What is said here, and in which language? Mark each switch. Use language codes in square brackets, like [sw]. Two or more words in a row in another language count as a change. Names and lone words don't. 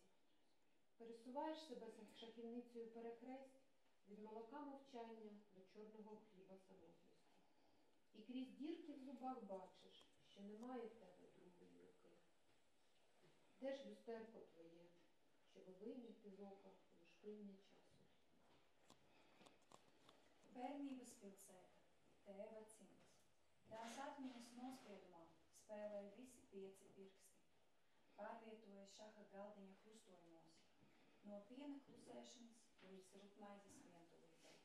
[uk] Пересуваєш себе шахівницею перехресть від молока мовчання до чорного хліба самотності. І крізь дірки в зубах бачиш, що немає в тебе другої руки. Де ж люстерко твоє, щоб вийняти з ока лушпиння часу? [lv] Bērnības pilsēta, tēva cimds. Tās atmiņas nospiedumā spēlē visi 5 pirksti. Pārvietojas šaha galdiņa krustojumos, no piena klusēšanas līdz rupmaizes vientulībai.